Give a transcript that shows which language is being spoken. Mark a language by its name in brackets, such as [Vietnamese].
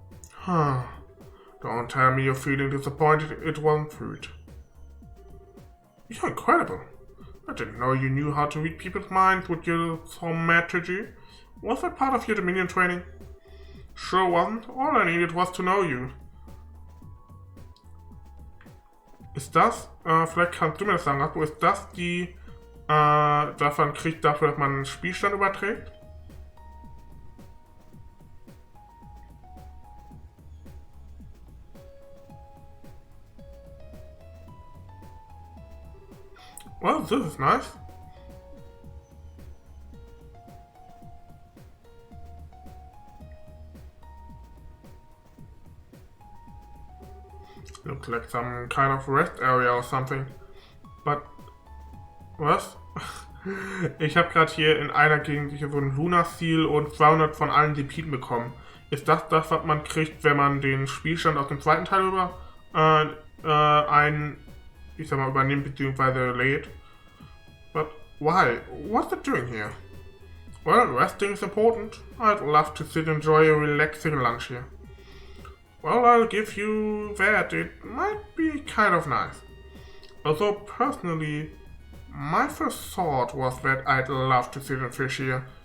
[English] Huh. Don't tell me you're feeling disappointed it wasn't fruit. You're incredible. I didn't know you knew how to read people's minds with your thaumaturgy. Was that part of your Dominion training? Sure wasn't. All I needed was to know you. [German] Ist das, vielleicht kannst du mir das sagen, Akku, ist das die, dass man kriegt dafür, dass man einen Spielstand überträgt? [English] Well, this is nice. Looks like some kind of rest area or something. But... [German] Was? Ich habe gerade hier in einer Gegend hier so ein Lunar Seal und 200 von allen Lipiden bekommen. Ist das das, was man kriegt, wenn man den Spielstand aus dem zweiten Teil übernimmt bzw. lädt? [English] But why? What's it doing here? Well, resting is important. I'd love to sit and enjoy a relaxing lunch here. Well, I'll give you that. It might be kind of nice. Although, personally, my first thought was that I'd love to sit and fish here.